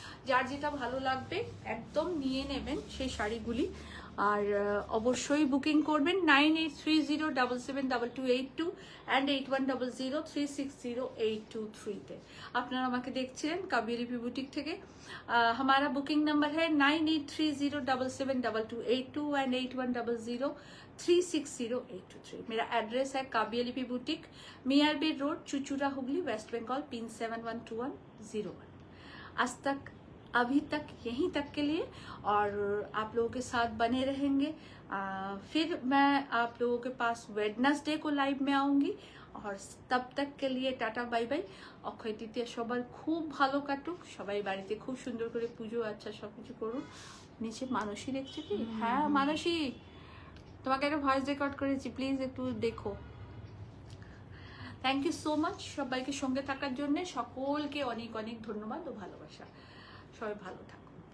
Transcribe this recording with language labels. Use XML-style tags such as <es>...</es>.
<bn>যার যেটা ভালো লাগবে একদম নিয়ে নেবেন সেই শাড়িগুলি, আর অবশ্যই বুকিং করবেন 9830772282 অ্যান্ড 8100360823-তে। আপনারা আমাকে দেখছিলেন কাবিয়ালিপি বুটিক থেকে।</bn> <hi>हमारा बुकिंग नंबर है 9830772282 एंड 8100360823। मेरा एड्रेस है काबियालिपी बुटीक, मियारबीर रोड, चुचुरा, हुगली, वेस्ट बंगाल, पिन 712101। आज तक, अभी तक, यहीं तक के लिए, और आप लोगों के साथ बने रहेंगे। फिर मैं आप लोगों के पास वेडनेसडे को लाइव में आऊँगी, और तब तक के लिए tata bye bye.</hi> <bn>Akshaya Tritiya সবার খুব ভালো কাটুক, সবাই বাড়িতে খুব সুন্দর করে পুজো আচ্ছা সবকিছু করুন। নিচে মানসী দেখছে কি? হ্যাঁ মানসী, তোমাকে একটা ভয়েস রেকর্ড করেছি, প্লিজ একটু দেখো।</bn> <en>thank you so much</en> <bn>সবাইকে সঙ্গে থাকার জন্য। সকলকে অনেক অনেক ধন্যবাদ ও ভালোবাসা। সবাই ভালো থাকো।</bn>